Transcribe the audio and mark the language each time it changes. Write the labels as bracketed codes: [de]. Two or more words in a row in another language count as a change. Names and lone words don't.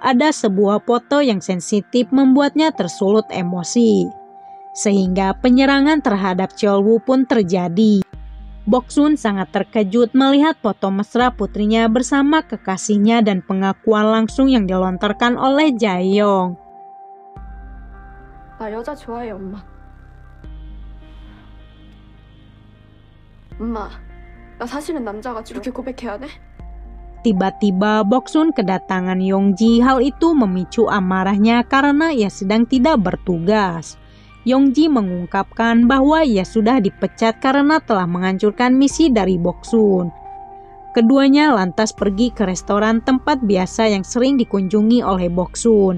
[id] Ada sebuah foto yang sensitif membuatnya tersulut emosi, sehingga penyerangan terhadap Cheol-woo pun terjadi. Boksun sangat terkejut melihat foto mesra putrinya bersama kekasihnya dan pengakuan langsung yang dilontarkan oleh Jae-yong. [ko] 나 여자 좋아해, 엄마. 엄마, 나 사실은 남자가 이렇게 고백해야 돼? [id] Tiba-tiba Boksun kedatangan Yongji. Hal itu memicu amarahnya karena ia sedang tidak bertugas. Yongji mengungkapkan bahwa ia sudah dipecat karena telah menghancurkan misi dari Boksun. Keduanya lantas pergi ke restoran tempat biasa yang sering dikunjungi oleh Boksun.